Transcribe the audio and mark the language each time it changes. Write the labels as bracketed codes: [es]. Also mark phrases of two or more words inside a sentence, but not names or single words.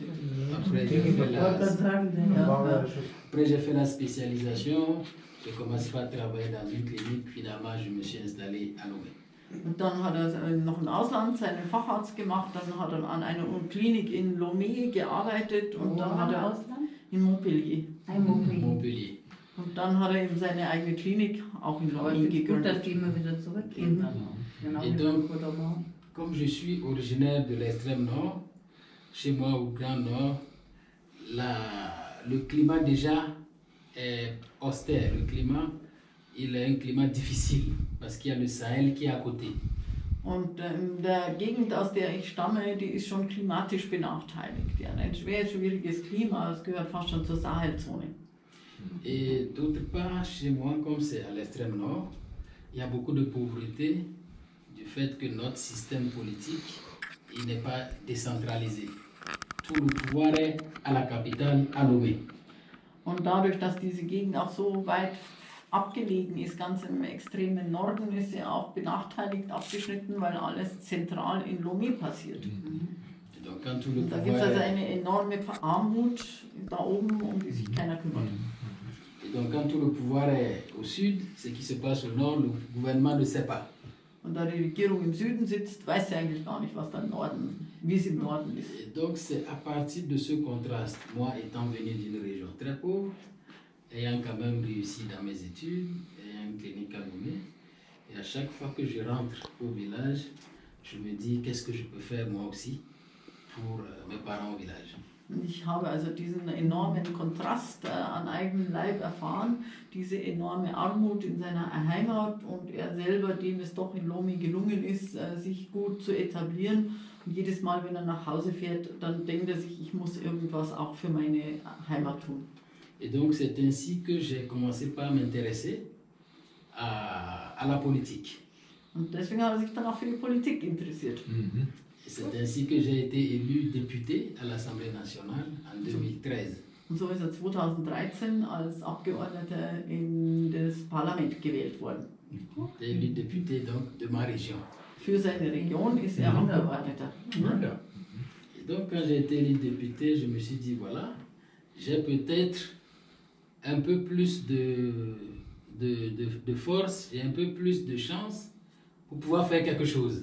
[fr] après j'ai fait la spécialisation, j'ai commencé par travailler dans une clinique, finalement je me suis installé à Lomé. [de] Und dann hat er noch im Ausland seinen Facharzt gemacht, dann hat er an einer Klinik in Lomé gearbeitet und dann hat er in Montpellier. Montpellier. Und dann hat er eben seine eigene Klinik auch in Aber Lomé ich finde gut, dass gegründet. die immer wieder zurückgehen. Dann. Genau [fr] Et [de] wie [fr] donc, [de] der Bruder. [fr] comme je suis originaire de l'extrême nord, chez moi au Grand Nord, le climat déjà est austère. Le climat, il est un climat difficile parce qu'il y a le Sahel qui est à côté. [de] Und in der Gegend, aus der ich stamme, die ist schon klimatisch benachteiligt. Die hat ein schwieriges Klima, es gehört fast schon zur Sahelzone. [fr] Et d'autre part, chez moi, comme c'est à l'extrême nord, il y a beaucoup de pauvreté du fait que notre système politique il n'est pas décentralisé. Tout le pouvoir est à la capitale, à Lomé. [de] Und dadurch, dass diese Gegend auch so weit abgelegen ist, ganz im extremen Norden, ist sie auch benachteiligt, abgeschnitten, weil alles zentral in Lomé passiert. [fr] Et donc, quand tout le [de] Und da gibt es [fr] pouvoir [de] also [fr] est... [de] eine enorme Armut da oben, um die sich keiner kümmert. [fr] Et donc, quand tout le pouvoir est au sud, ce qui se passe au nord, le gouvernement ne sait pas. [de] Und da die Regierung im Süden sitzt, weiß sie eigentlich gar nicht, was da im Norden, wie es im Norden ist. [fr] Et donc, c'est à partir de ce contraste, moi étant venu d'une région très pauvre, ayant quand même réussi dans mes études, ayant une clinique à Lomé, et à chaque fois que je rentre au village, je me dis qu'est-ce que je peux faire moi aussi pour mes parents au village. [de] Ich habe also diesen enormen Kontrast an eigenem Leib erfahren, diese enorme Armut in seiner Heimat und er selber, dem es doch in Lomé gelungen ist, sich gut zu etablieren. Und jedes Mal, wenn er nach Hause fährt, dann denkt er sich, ich muss irgendwas auch für meine Heimat tun. [fr] Et donc c'est ainsi que j'ai commencé par m'intéresser à la politique. [de] Und deswegen hat er sich dann auch für die Politik interessiert. [fr] C'est ainsi que j'ai été élu député à l'Assemblée nationale en 2013. [de] Und so ist er 2013 als Abgeordneter in das Parlament gewählt worden. [fr] J'ai élu député donc de ma région. [de] Für seine Region ist er Abgeordneter. [fr] Et donc quand j'ai été élu député, je me suis dit voilà, j'ai peut-être un peu plus de force, j'ai un peu plus de chance pour pouvoir faire quelque chose.